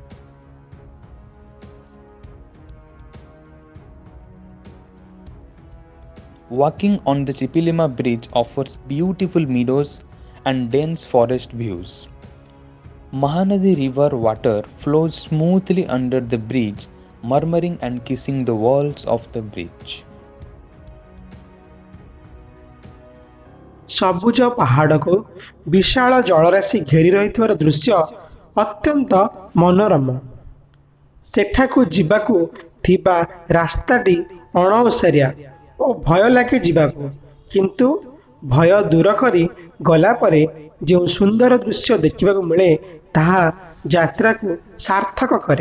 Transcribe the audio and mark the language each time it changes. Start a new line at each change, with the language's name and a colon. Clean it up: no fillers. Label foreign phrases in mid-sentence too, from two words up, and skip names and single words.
English: Walking on the Chipilima bridge offers beautiful meadows and dense forest views. Mahanadi river water flows smoothly under the bridge, murmuring and kissing the walls of the bridge.
Odia: ସବୁଜ ପାହାଡ଼କୁ ବିଶାଳ ଜଳରାଶି ଘେରି ରହିଥିବାର ଦୃଶ୍ୟ ଅତ୍ୟନ୍ତ ମନୋରମ। ସେଠାକୁ ଯିବାକୁ ଥିବା ରାସ୍ତାଟି ଅଣଓସାରିଆ ଓ ଭୟ ଲାଗେ ଯିବାକୁ, କିନ୍ତୁ ଭୟ ଦୂର କରି ଗଲା ପରେ ଯେଉଁ ସୁନ୍ଦର ଦୃଶ୍ୟ ଦେଖିବାକୁ ମିଳେ ତାହା ଯାତ୍ରାକୁ ସାର୍ଥକ କରେ।